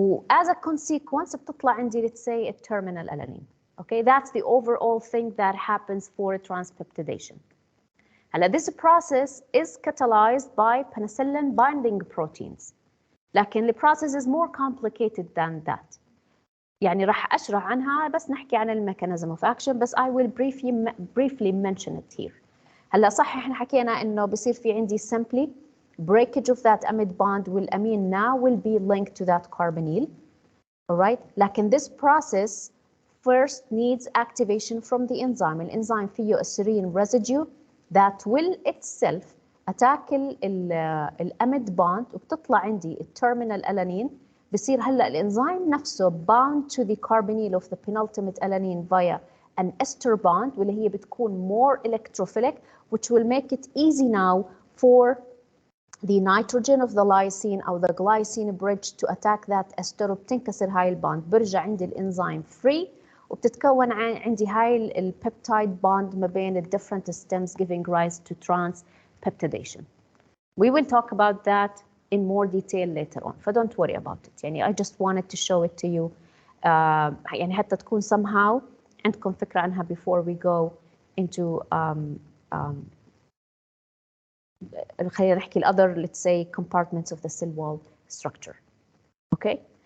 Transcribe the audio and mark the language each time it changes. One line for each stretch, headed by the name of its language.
English: As a consequence
Arabic: بتطلع عندي
English: let's say a terminal alanine. Okay, that's the overall thing that happens for transpeptidation.
Arabic: هلا
English: this process is catalyzed by penicillin binding proteins.
Arabic: لكن
English: the process is more complicated than that.
Arabic: يعني راح أشرح عنها بس نحكي عن الميكانيزم
English: of action
Arabic: بس
English: I will briefly mention it here.
Arabic: هلا صح احنا حكينا إنه بصير في عندي simply
English: breakage of that amide bond
Arabic: والأمين
English: now will be linked to that carbonyl. All right, لكن this process first needs activation from the enzyme.
Arabic: الانزيم فيه
English: a serine residue that will itself attack الاميد bond
Arabic: وبتطلع عندي التيرمينال
English: alanine. بصير هلا الانزيم نفسه bound to the carbonyl of the penultimate alanine via an ester bond
Arabic: واللي هي بتكون
English: more electrophilic, which will make it easy now for the nitrogen of the lysine
Arabic: أو
English: the glycine bridge to attack that ester
Arabic: وبتنكسر هاي الباند. برجع عندي الانزيم free وبتتكون عندي هاي البيبتايد bond ما بين ال
English: different stems giving rise to transpeptidation. We will talk about that in more detail later on, so don't worry about it.
Arabic: يعني
English: I just wanted to show it to you يعني
Arabic: حتى تكون
English: somehow
Arabic: عندكم فكرة عنها
English: before we go into
Arabic: خلينا نحكي
English: ال other, let's say, compartments of the cell wall structure. Okay.